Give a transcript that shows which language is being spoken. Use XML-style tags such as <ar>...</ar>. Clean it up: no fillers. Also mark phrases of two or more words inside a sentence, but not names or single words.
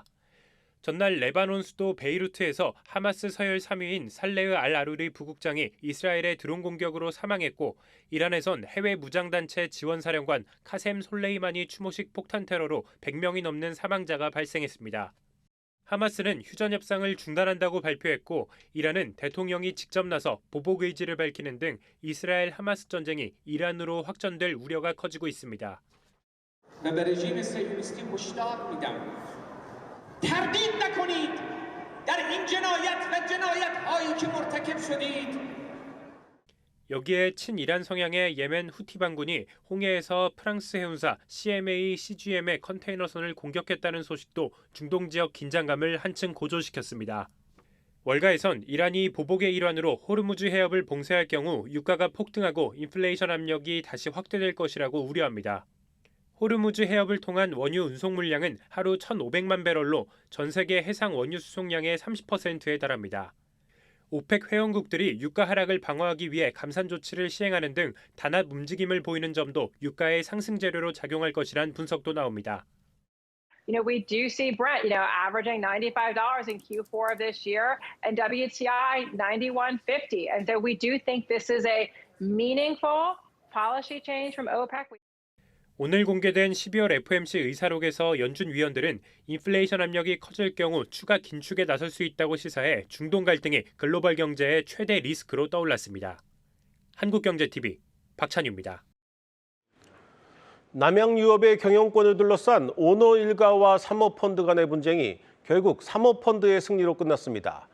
<ko>전날 레바논 수도 베이루트에서 하마스 서열 3위인 살레흐 알 아루리 부국장이 이스라엘의 드론 공격으로 사망했고 이란에선 해외 무장단체 지원사령관 카셈 솔레이마니 추모식 폭탄 테러로 100명이 넘는 사망자가 발생했습니다. 하마스는 휴전 협상을 중단한다고 발표했고 이란은 대통령이 직접 나서 보복 의지를 밝히는 등 이스라엘 하마스 전쟁이 이란으로 확전될 우려가 커지고 있습니다.</ko> <fa>تردید نکنید در این جنایت و جنایت‌هایی که مرتکب شدید.</fa> <ko>여기에 친이란 성향의 예멘 후티 반군이 홍해에서 프랑스 해운사 CMA CGM의 컨테이너선을 공격했다는 소식도 중동 지역 긴장감을 한층 고조시켰습니다. 월가에선 이란이 보복의 일환으로 호르무즈 해협을 봉쇄할 경우 유가가 폭등하고 인플레이션 압력이 다시 확대될 것이라고 우려합니다. 호르무즈 해협을 통한 원유 운송 물량은 하루 1,500만 배럴로 전 세계 해상 원유 수송량의 30%에 달합니다. 오펙 회원국들이 유가 하락을 방어하기 위해 감산 조치를 시행하는 등 단합 움직임을 보이는 점도 유가의 상승 재료로 작용할 것이란 분석도 나옵니다.</ko> <en>We do see Brent, averaging $95 in Q4 of this year and WTI $91.50. And so we do think this is a meaningful policy change from OPEC.</en> <ko>오늘 공개된 12월 FOMC 의사록에서 연준 위원들은 인플레이션 압력이 커질 경우 추가 긴축에 나설 수 있다고 시사해 중동 갈등이 글로벌 경제의 최대 리스크로 떠올랐습니다. 한국경제TV 박찬유입니다. 남양유업의 경영권을 둘러싼 오너 일가와 사모펀드 간의 분쟁이 결국 사모펀드의 승리로 끝났습니다.</ko>